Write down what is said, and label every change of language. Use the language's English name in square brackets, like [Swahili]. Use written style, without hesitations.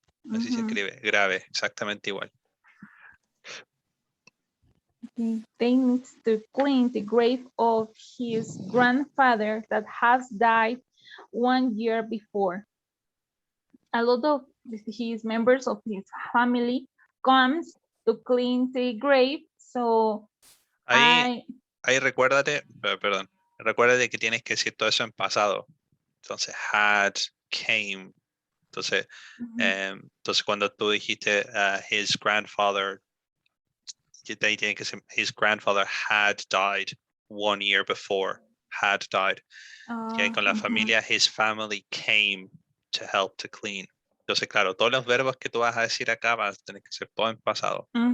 [Spanish] Así se escribe, grave, exactamente igual. [English] Okay. They need to clean the grave of his grandfather that has died 1 year before. A lot of his members of his family comes to clean the grave. So [Spanish] Ahí recuérdate, perdón, recuérdate que tienes que decir todo eso en pasado. Entonces, had, came. Entonces, entonces cuando tú dijiste [English] his grandfather, they [Spanish] tiene que ser [English] his grandfather had died [Spanish] 1 year before, had died. Y ahí con la familia, [English] his family came to help to clean. [Spanish] Entonces, claro, todos los verbos que tú vas a decir acá van a tener que ser todo en pasado.